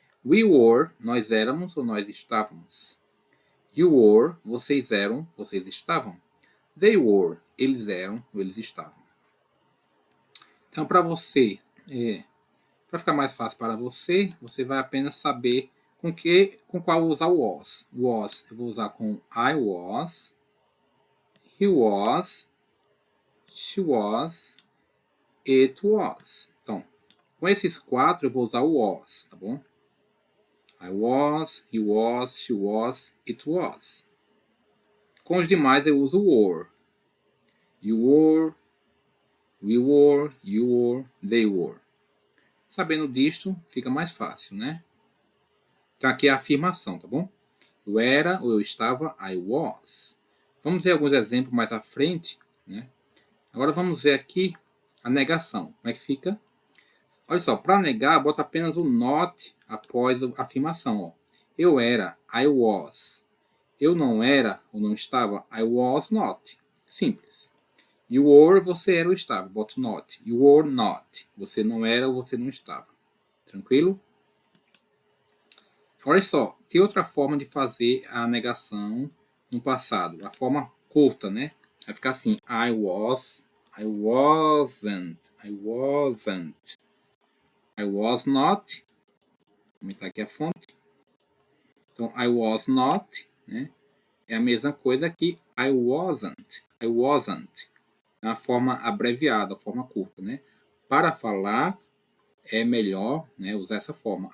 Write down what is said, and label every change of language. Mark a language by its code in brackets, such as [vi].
[en] We were, [pt] nós éramos ou nós estávamos. [en] You were, [pt] vocês eram, vocês estavam. [en] They were, [pt] eles eram ou eles estavam. Então, para você, para ficar mais fácil para você, você vai apenas saber com qual usar o was. [en] Was, [pt] eu vou usar com [en] I was, he was, she was, it was. [pt] Então, com esses quatro eu vou usar o was, tá bom? [en] I was, he was, she was, it was. [pt] Com os demais eu uso were. [en] You were, we were, you were, they were. [pt] Sabendo disto, fica mais fácil, né? Então aqui é a afirmação, tá bom? Eu era ou eu estava, [en] I was. [pt] Vamos ver alguns exemplos mais à frente, né? Agora vamos ver aqui a negação. Como é que fica? Olha só, para negar, bota apenas o not após a afirmação. Ó. Eu era, [en] I was. [pt] Eu não era ou não estava, [en] I was not. [pt] Simples. [en] You were, [pt] você era ou estava, bota [en] not. You were not. [pt] Você não era ou você não estava. Tranquilo? Olha só, tem outra forma de fazer a negação no passado. A forma curta, né? Vai ficar assim, [en] I was, I wasn't, I wasn't. I was not. [pt] Vou aumentar aqui a fonte. Então, [en] I was not, [pt] né? É a mesma coisa que [en] I wasn't. I wasn't. [pt] É a forma abreviada, a forma curta, né? Para falar, é melhor, né, usar essa forma.